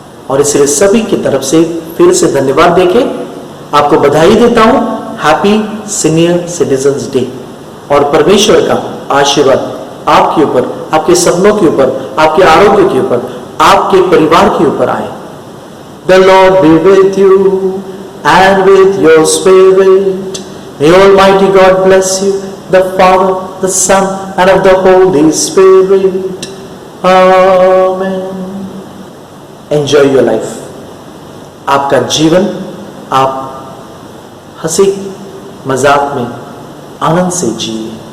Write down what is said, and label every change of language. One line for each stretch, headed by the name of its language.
Hindi: और इसलिए सभी की तरफ से फिर से धन्यवाद देके आपको बधाई देता हूं।
English: happy senior citizens day,
Hindi: और परमेश्वर का आशीर्वाद आपके ऊपर, आपके सपनों के ऊपर, आपके आरोग्य के ऊपर, आपके परिवार के ऊपर आए।
English: The Lord be with you and with your spirit. May Almighty God bless you, the Father, the Son, and of the Holy Spirit. Amen. Enjoy your life.
Hindi: आपका जीवन आप हंसी मजाक में आनंद से जिए।